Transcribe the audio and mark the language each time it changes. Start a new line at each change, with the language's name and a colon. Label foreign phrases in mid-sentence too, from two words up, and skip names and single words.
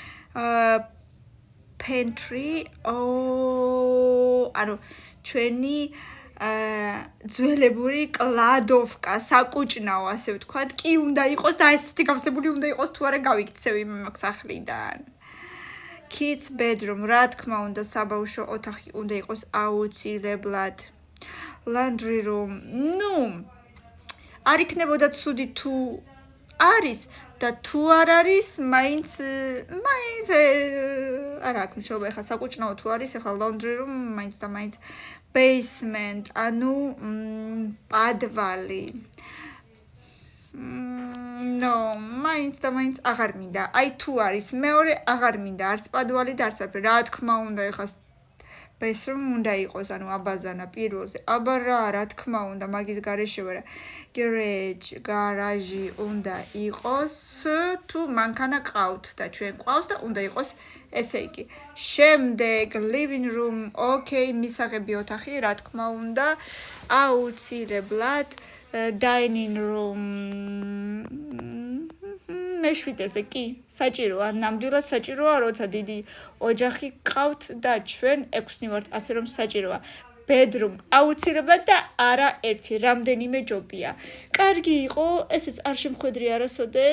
Georgian: Pantry, ანუ ჩვენი ძველებური კლადოვკა, საკუჭნაო, ასე ვთქვათ, კი უნდა იყოს და ესეთი გავსებული უნდა იყოს, თუ არა გავიქცევ იმ სახლიდან.
English: Kids bedroom,
Georgian: რა თქმა უნდა, საბავშვო ოთახი უნდა იყოს აუცილებლად.
English: Laundry room,
Georgian: არ იქნებოდა ცუდი თუ არის და თუ არ არის, მაინც არა აქვს მნიშვნელობა, ეხლა საკუჭნაო თუ არის, ეხლა
English: laundry room,
Georgian: მაინც და მაინც basement, ანუ პადვალი. მაინც და მაინც აღარ მინდა. აი თუ არის მეორე აღარ მინდა, არც პადვალი და არც არაფერი. რა თქმა უნდა, ეხლა bathroom უნდა იყოს, ანუ აბაზანა პირველზე. აბა რა თქმა უნდა, მაგის გარეშე ვარა. გარაჟი უნდა იყოს, თუ მანქანა ყავთ და ჩვენ ყავს და უნდა იყოს ესე იგი.
English: შემდეგ living room,
Georgian: ოკეი, მისაღები ოთახი, რა თქმა უნდა, აუცილებლად
English: dining room.
Georgian: მეშვიდეზე კი, საჭიროა, ნამდვილად საჭიროა, როცა დიდი ოჯახი ყავთ და ჩვენ 6 ვართ, ასე რომ საჭიროა. bedroom აუცილებლად და არა ერთი, რამდენიმე ჯობია. კარგი იყო, ესეც არ შემხვედრი არასოდეს.